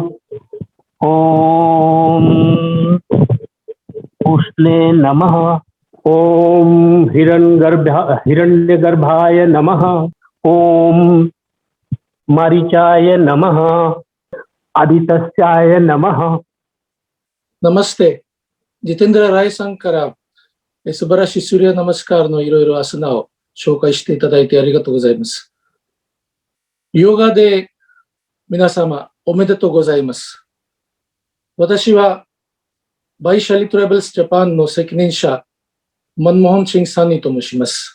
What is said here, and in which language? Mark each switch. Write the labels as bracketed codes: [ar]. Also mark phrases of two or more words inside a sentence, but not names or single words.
[sa] ॐ उष्णे नमः। ॐ हिरण्यगर्भाय नमः। ॐ मारीचाय नमः। आदित्याय नमः। [ja] नमस्ते, जितेंद्र राय さんから素晴らしいスーリアナマスカーのいろいろアスナを紹介していただいてありがとうございます。ヨガで皆様おめでとうございます。私はバイシャリトラベルスジャパンの責任者、マンモホンシンさんにと申します。